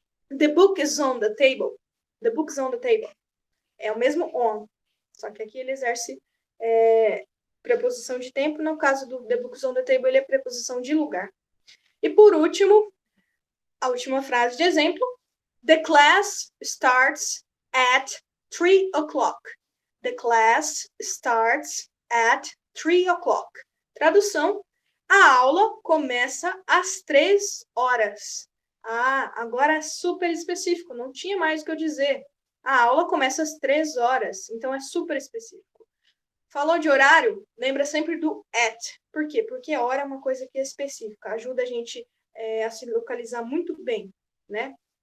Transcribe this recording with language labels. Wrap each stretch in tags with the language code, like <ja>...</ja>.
<en>The book is on the table. The book is on the table.</en> <pt>É o mesmo on. Só que aqui ele exerce preposição de tempo. No caso do</pt> <en>the book is on the table,</en> <pt>ele é preposição de lugar. E por último, a última frase de exemplo.</pt> <en>The class starts at 3 o'clock. The class starts at 3 o'clock.</en> <pt>Tradução. A aula começa às 3 horas. Ah, agora é super específico, não tinha mais o que eu dizer. A aula começa às 3 horas, então é super específico. Falou de horário? Lembra sempre do at. Por quê? Porque a hora é uma coisa que é específica, ajuda a gente a se localizar muito bem, né?</pt>